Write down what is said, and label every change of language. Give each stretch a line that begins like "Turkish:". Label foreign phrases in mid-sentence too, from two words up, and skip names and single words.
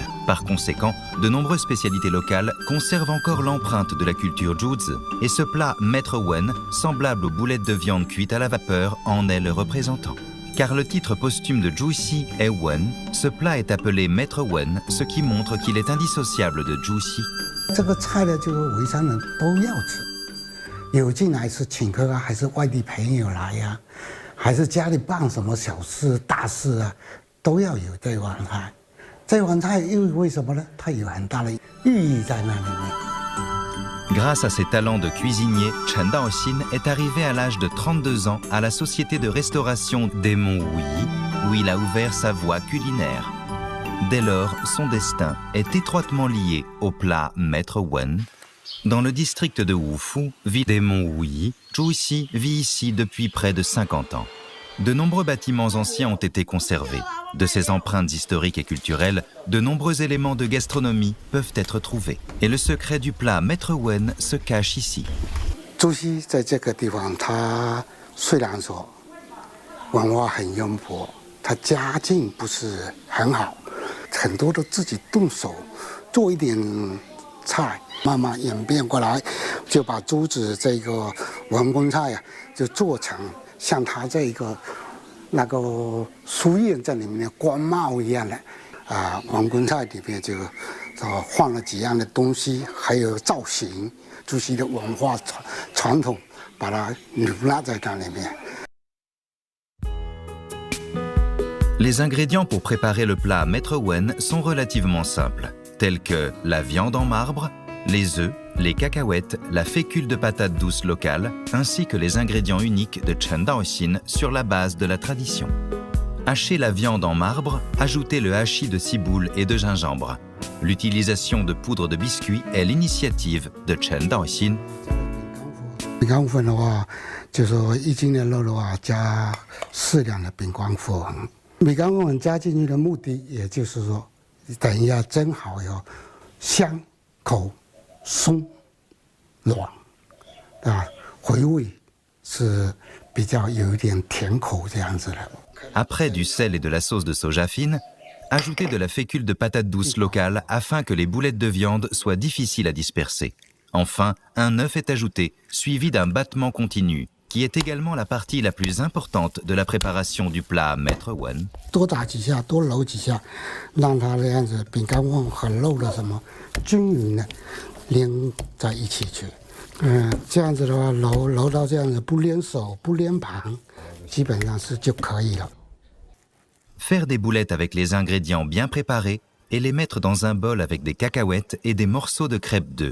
French: Par conséquent, de nombreuses spécialités locales conservent encore l'empreinte de la culture Zhuzi, et ce plat Maître Wen, semblable aux boulettes de viande cuite à la vapeur, en est le représentant. Car le titre posthume de Zhuxi est Wen, ce plat est appelé Maître Wen, ce qui montre qu'il est indissociable de Zhuxi.
Chinese: 这个菜呢，就是潍山人都要吃，有进来是请客啊，还是外地朋友来呀、还是家里办什么小事大事啊，都要有这碗菜。这碗菜又为什么呢？它有很大的寓意在那里面。
French: Grâce à ses talents de cuisinier, Chen Daoxin est arrivé à l'âge de 32 ans à la société de restauration des monts Wuyi, où il a ouvert sa voie culinaire. Dès lors, son destin est étroitement lié au plat Maître Wen. Dans le district de Wufu, ville des monts Wuyi, Zhuxi vit ici depuis près de 50 ans. De nombreux bâtiments anciens ont été conservés. De ces empreintes historiques et culturelles, de nombreux éléments de gastronomie peuvent être trouvés. Et le secret du plat Maître Wen se cache ici.
Chinese: 朱熹在这个地方，他虽然说文化很渊博，他家境不是很好，很多都自己动手做一点菜，慢慢演变过来，就把朱子这个文公菜啊，就做成像他这个那个书院在里面的官帽一样的啊，文公菜里面就放了几样的东西，还有造型，朱熹的文化传统，把它留纳在那里面。
French: Les ingrédients pour préparer le plat Maître Wen sont relativement simples, tels que la viande en marbre, les œufs, les cacahuètes, la fécule de patate douce locale, ainsi que les ingrédients uniques de Chen Daoxin sur la base de la tradition. Hachez la viande en marbre, ajoutez le hachis de ciboule et de gingembre. L'utilisation de poudre de biscuit est l'initiative de Chen Daoxin.
Chinese: 饼干粉的话，就是说1斤的肉的话，加适量的饼干粉。饼干粉加进去的目的，也就是说，等一下蒸好以后，香口松软，啊，回味是比较有一点甜口这样子的。
French: Après du sel et de la sauce de soja fine, ajoutez de la fécule de patate douce locale afin que les boulettes de viande soient difficiles à disperser. Enfin, un œuf est ajouté, suivi d'un battement continu, qui est également la partie la plus importante de la préparation du plat Maître Wen.
Chinese: 多打几下，多揉几下，让它这样子饼干粉和肉的什么均匀的连在一起去。这样子的话，揉到这样子不粘手不粘盘，基本上是就可以了。
French: Faire des boulettes avec les ingrédients bien préparés et les mettre dans un bol avec des cacahuètes et des morceaux de crêpe d'œuf.